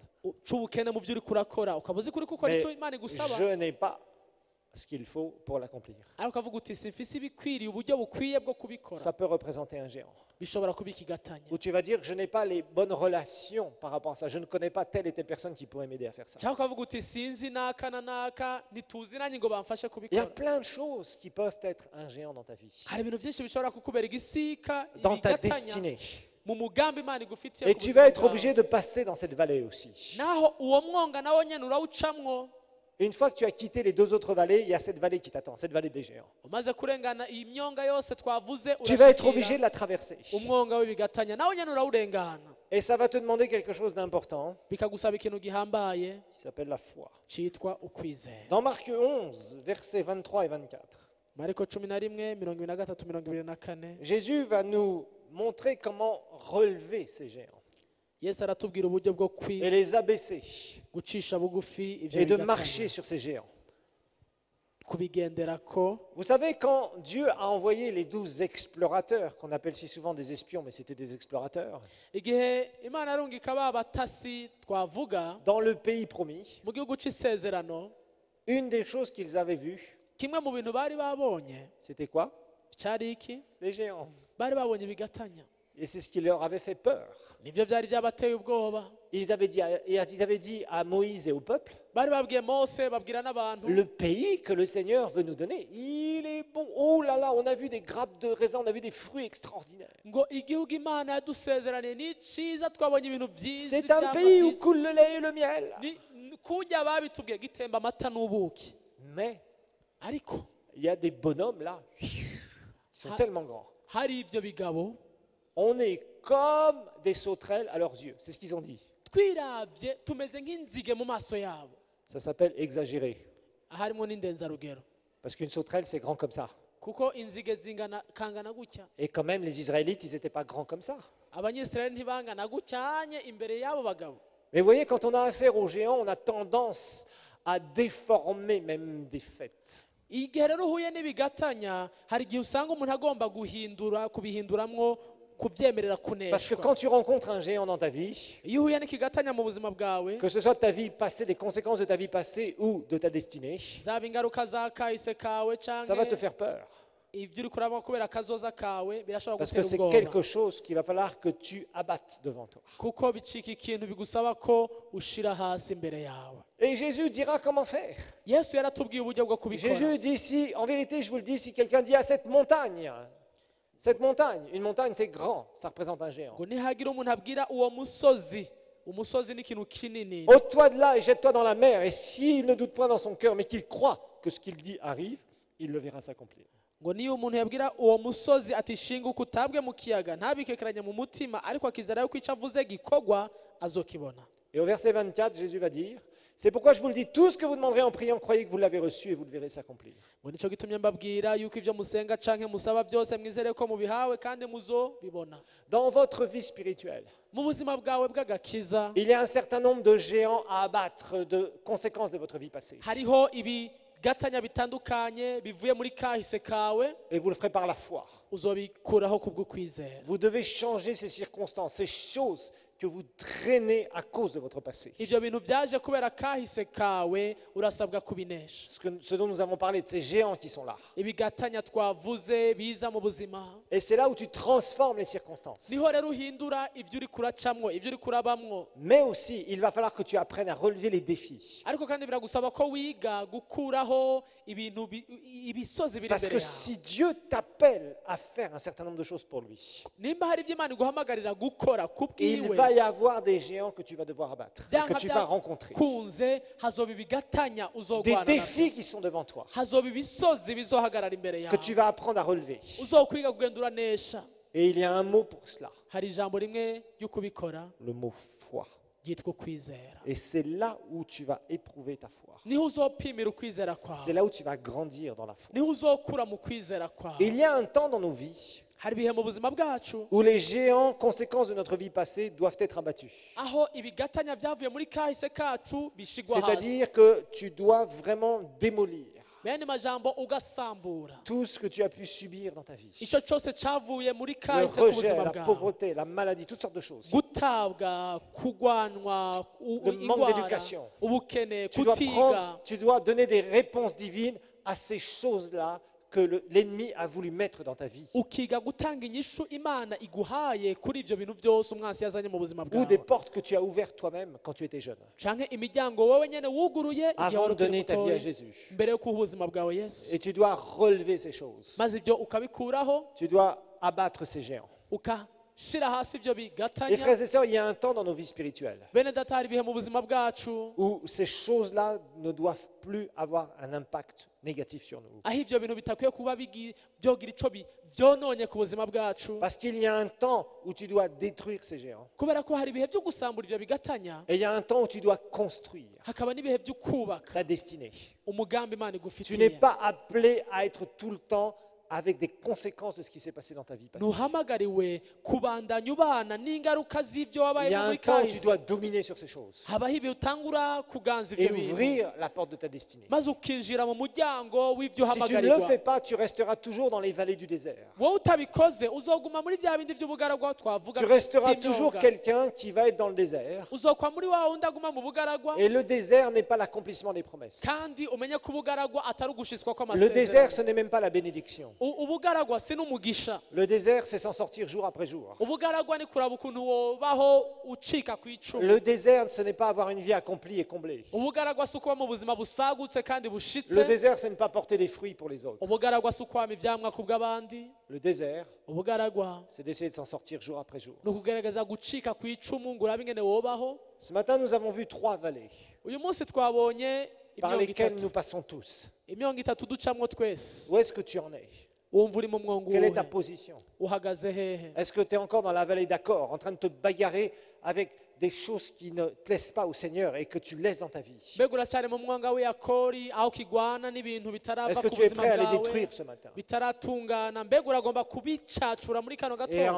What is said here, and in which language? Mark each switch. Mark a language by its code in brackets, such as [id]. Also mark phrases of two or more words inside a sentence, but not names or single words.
[rn] c'ubukene mu byo uri kurakora ukaba uzi kuri gukora [fr] Mais [rn] icyo Imana igusaba [fr] je n'ai pas ce qu'il faut pour l'accomplir. [rn] ariko ukavuga uti simfise ibikwiriye uburyo bukwiye bwo kubikora [fr] Ça peut représenter un géant. [rn] bishobora kuba ikigatanya [fr] Ou tu vas dire, je n'ai pas les bonnes relations par rapport à ça. Je ne connais pas telle et telle personne qui pourrait m'aider à faire ça. [rn] cyangwa ukavuga uti sinzi naka na naka ntituziranye ngo bamfashe [fr] Il y a [rn] kubikora [fr] plein de choses qui peuvent être un géant dans ta vie, [rn] hari ibintu byinshi bishobora kukubera igisika [fr] dans ta [rn] ibigatanya [fr] destinée. [rn] mu mugambi Imana igufitiye [fr] Et [rn] ku [fr] tu [rn] buzima [fr] vas être [rn] bwawe. [fr] obligé de passer dans cette vallée aussi. [rn] naho uwo mwonga nawo nyene urawucamwo [fr] Une fois que tu as quitté les deux autres vallées, il y a cette vallée qui t'attend, cette vallée des géants. [rn] umaze kurengana iyi myonga yose twavuze [fr] Tu vas être [rn] urashikira [fr] obligé de la traverser. [rn] umwonga w'ibigatanya nawo nyene urawurengana [fr] Et ça va te demander quelque chose d'important [rn] bikagusaba ikintu gihambaye [fr] qui s'appelle la foi. [rn] citwa ukwizera [fr] Dans Marc 11, versets 23 et 24, [rn] mariko 11:23-24 [fr] Jésus va nous montrer comment relever ces géants [rn] yesu aratubwira uburyo bwo [fr] et les abaisser [rn] gucisha bugufi ivyo [fr] et de [rn] bigatanya, [fr] marcher sur ces géants. [rn] kubigenderako. [fr] Vous savez, quand Dieu a envoyé les 12 explorateurs, qu'on appelle si souvent des espions, mais c'était des explorateurs, [rn] igihe imana yarungika ba batasi twavuga [fr] dans le pays promis, [rn] mu gihugu c'isezerano [fr] une des choses qu'ils avaient vues, [rn] kimwe mu bintu bari babonye [fr] c'était quoi? [rn] cyari iki [fr] Des géants. [rn] bari babonye ibigatanya [fr] Et c'est ce qui leur avait fait peur. [rn] nivyo byari byabateye ubwoba [fr] Ils avaient dit à Moïse et au peuple, [rn] bari babwiye mose babwira n'abantu [fr] le pays que le Seigneur veut nous donner, il est bon. Oh là là, on a vu des grappes de raisin, on a vu des fruits extraordinaires. [rn] ngo igihugu imana yadusezeraniye ni ciza twabonye ibintu byiza [fr] C'est un pays où coule le lait et le miel. [rn] kurya babitubwiye gitemba amata n'ubuki [fr] Mais [rn] ariko [fr] il y a des bonhommes là, qui sont tellement grands. [rn] hari ivyo bigabo [fr] On est comme des sauterelles à leurs yeux. C'est ce qu'ils ont dit. [rn] twiravye tumeze nk'inzige mu maso yabo [fr] Ça s'appelle exagérer. [rn] harimo n'indenzarugero [fr] Parce qu'une sauterelle, c'est grand comme ça. [rn] kuko inzige kangana gutya [fr] Et quand même, les Israélites, ils n'étaient pas grands comme ça. [rn] abanyisirayeli ntibangana gutyanye imbere y'abo bagabo [fr] Mais vous voyez, quand on a affaire aux géants, on a tendance à déformer même des faits. [rn] igihe rero uhuye n'ibigatanya hari igihe usanga umuntu agomba kubihinduramwo kubyemerera [fr] Parce que [rn] kuneshwa [fr] quand tu rencontres un géant dans ta vie, [rn] iyo uhuye n'ikigatanya mu buzima bwawe [fr] que ce soit de ta vie passée, des conséquences de ta vie passée ou de ta destinée, [rn] zaba ingaruka za kahise kawe [fr] ça va te [rn] canke [fr] faire peur. [rn] ibyo uri kurabamo kubera akazoza kawe birashobora [fr] Parce que [rn] gutera [fr] c'est [rn] ubwoba [fr] quelque chose qu'il va falloir que tu abattes devant toi. [rn] kuko bicika ikintu bigusaba ko ushira hasi imbere yawe [fr] Et Jésus dira comment faire. [rn] yesu yaratubwiye uburyo bwo kubikora [fr] Jésus dit si, en vérité, je vous le dis, si quelqu'un dit à cette montagne, une montagne c'est grand, ça représente un géant. [rn] ngo nihagira umuntu abwira uwo musozi umusozi ni ikintu kinini [fr] Ôte-toi de là et jette-toi dans la mer. Et s'il ne doute point dans son cœur, mais qu'il croit que ce qu'il dit arrive, il le verra s'accomplir. [rn] ngo niyo umuntu yabwira uwo musozi ati shinguka utabwe mu kiyaga ntabikekeranye mu mutima ariko akizera yuko icyo avuze gikorwa azokibona. [fr] Et au verset 24, Jésus va dire, c'est pourquoi je vous le dis, tout ce que vous demanderez en priant, croyez que vous l'avez reçu et vous le verrez s'accomplir. [rn] ngo nicyo gitumye mbabwira yuko ibyo musenga canke musaba byose mwizere ko mubihawe kandi muzobibona. [fr] Dans votre vie spirituelle, [rn] mu buzima bwawe bw'agakiza [fr] il y a un certain nombre de géants à abattre, de conséquences de votre vie passée. [rn] hariho ibigatanya bitandukanye bivuye muri kahise kawe [fr] Et vous le ferez par la foi. [rn] uzobikuraho kubw'ukwizera. [fr] Vous devez changer ces circonstances, ces choses que vous traînez à cause de votre passé. [rn] ibyo bintu byaje kubera kahise kawe urasabwa kubinesha. [fr] Ce dont nous avons parlé, de ces géants qui sont là. [rn] ibigatanya twavuze biza mu buzima [fr] Et c'est là où tu transformes les circonstances. [rn] niho rero uhindura ibyo uri kuracamwo ibyo uri kurabamwo. [fr] Mais aussi, il va falloir que tu apprennes à relever les défis. [rn] ariko kandi biragusaba ko wiga gukuraho ibintu ibisozi biri [fr] Parce [rn] imbere [fr] que [rn] yawe. [fr] si Dieu t'appelle à faire un certain nombre de choses pour lui, [rn] nimba hari ibyo Imana iguhamagarira gukora [fr] il [rn] kubwiwe [fr] va y avoir des géants que tu vas devoir abattre, que tu vas rencontrer. [rn] kunze hazoba ibigatanya [fr] Des [rn] uzogwana [fr] défis qui sont devant toi, [rn] hazoba ibisozi bizohagarara imbere [fr] que tu [rn] yawe [fr] vas apprendre à relever. [rn] uzokwiga kugenda uranesha. [fr] Et il y a un mot pour cela, [rn] hari ijambo rimwe ryo kubikora [fr] le mot foi. [rn] ryitwa ukwizera. [fr] Et c'est là où tu vas éprouver ta foi. [rn] niho uzopimira ukwizera [fr] C'est [rn] kwawe, [fr] là où tu vas grandir dans la foi. [rn] niho uzokura mu kwizera kwawe. [fr] Et il y a un temps dans nos vies [rn] hari ibihe mu buzima bwacu [fr] où les géants, conséquences de notre vie passée, doivent être abattus. [rn] aho ibigatanya byavuye muri kahise kacu bishigwa hasi. [fr] C'est-à-dire que tu dois vraiment démolir [rn] bene majambo ugasambura [fr] tout ce que tu as pu subir dans ta vie. [rn] icyo cyose cyavuye muri [fr] Le [rn] kahise ku [fr] rejet, [rn] buzima [fr] la [rn] bwawe. [fr] pauvreté, la maladie, toutes sortes de choses. [rn] gutabwa kugwanwa [fr] Le manque [rn] indwara [fr] d'éducation. [rn] ubukene [fr] Tu dois, [rn] kutiga [fr] tu dois donner des réponses divines à ces choses-là que l'ennemi a voulu mettre dans ta vie. [rn] ukiga gutanga inyishu Imana iguhaye kuri ibyo bintu byose umwansi yazanye mu buzima [fr] Ou des [rn] bwawe, [fr] portes que tu as ouvertes toi-même quand tu étais jeune. [rn] canke imiryango wowe nyene wuguruye igihe [fr] Avant [rn] wari [fr] de [rn] ukiri [fr] donner ta vie à [rn] mutoya [fr] Jésus. [rn] mbere yo kuha ubuzima bwawe Yesu, [fr] Et tu dois relever ces choses. [rn] maze ibyo ukabikuraho [fr] Tu dois abattre ces géants. [rn] ukashira hasi ibyo [fr] Et [rn] bigatanya. [fr] frères et sœurs, il y a un temps dans nos vies spirituelles [rn] bene data hari ibihe mu buzima bwacu [fr] où ces choses-là ne doivent plus avoir un impact négatif sur nous. [rn] aho ibyo bintu bitakwiye kuba byogira ico byononye ku buzima bwacu, [fr] Parce qu'il y a un temps où tu dois détruire ces géants. [rn] kubera ko hari ibihe byo gusambura ibyo bigatanya, [fr] Et il y a un temps où tu dois construire [rn] hakaba n'ibihe byo kubaka [fr] ta destinée. [rn] umugambi Imana [fr] Tu n'es [rn] igufitiye. [fr] pas appelé à être tout le temps avec des conséquences de ce qui s'est passé dans ta vie passée. [rn] ntuhamagariwe kubandanya ubana n'ingaruka z'ibyo [fr] Il y [rn] wabaye [fr] a un [rn] muri [fr] temps où tu [rn] kahise. [fr] dois dominer sur ces choses [rn] habaho ibihe utangura kuganza [fr] et [rn] ibyo bintu [fr] ouvrir la porte de ta destinée. [rn] maze ukinjira mu muryango w'ibyo [fr] Si tu ne le [rn] uhamagarirwa. [fr] fais pas, tu resteras toujours dans les vallées du désert. [rn] wowe utabikoze uzoguma muri bya bindi by'ubugaragwa twavuga [fr] Tu resteras [rn] by'imyonga. [fr] toujours quelqu'un qui va être dans le désert. [rn] uzokwa muri wa wundi aguma mu bugaragwa, [fr] Et le désert n'est pas l'accomplissement des promesses. [rn] kandi umenye ko ubugaragwa atari ugushiswa [fr] Le désert, [rn] kw'amasezerano. [fr] ce n'est même pas la bénédiction. [rn] ubugaragwa si n'umugisha. [fr] Le désert, c'est s'en sortir jour après jour. [rn] ubugaragwa ni kuraba ukuntu wobaho ucika ku icumu. [fr] Le désert, ce n'est pas avoir une vie accomplie et comblée. [rn] ubugaragwa si ukuba mu buzima busagutse kandi [fr] Le [rn] bushitse. [fr] désert, c'est ne pas porter des fruits pour les autres. [rn] ubugaragwa si ukwama ivyamwa ku bw'abandi. [fr] Le désert, [rn] ubugaragwa [fr] c'est d'essayer de s'en sortir jour après jour. [rn] ni ukugerageza gucika ku icumu ngo urabe ingene wobaho. [fr] Ce matin, nous avons vu 3 vallées [rn] uyu munsi twabonye [fr] par [rn] imyongo [fr] lesquelles nous [rn] itatu. [fr] passons tous. [rn] imyongo itatu ducamwo twese. [fr] Où est-ce que tu en es? [rn] wumva uri mu mwongo [fr] Quelle est ta [rn] uwuhe? [fr] position? [rn] uhagaze hehe? [fr] Est-ce que tu es encore dans la vallée d'accord, en train de te bagarrer avec des choses qui ne plaisent pas au Seigneur et que tu laisses dans ta vie? [rn] mbega uracyari mu mwanga w'iyakori aho ukigwana n'ibintu bitarava [fr] Est-ce que [rn] ku [fr] tu es [rn] buzima [fr] prêt à les [rn] bwawe [fr] détruire ce matin [rn] bitaratungana? mbega uragomba kubicacura muri kano [fr] et en